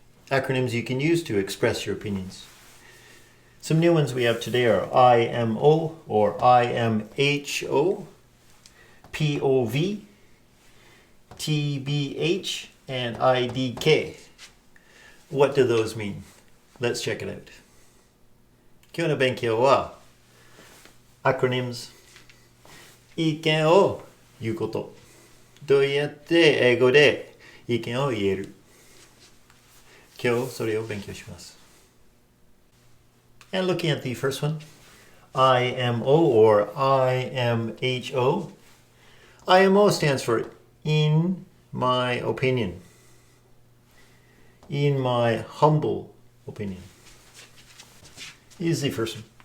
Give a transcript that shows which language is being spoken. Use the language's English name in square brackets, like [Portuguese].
[English] Acronyms you can use to express your opinions. Some new ones we have today are IMO or IMHO, POV, TBH, and IDK. What do those mean? Let's check it out. [Japanese] 今日の勉強は acronyms 意見を言うこと。どうやって英語で意見を言える。今日それを勉強します。 [English] And looking at the first one, IMO or IMHO. IMO stands for in my opinion. In my humble opinion. Here's the first one.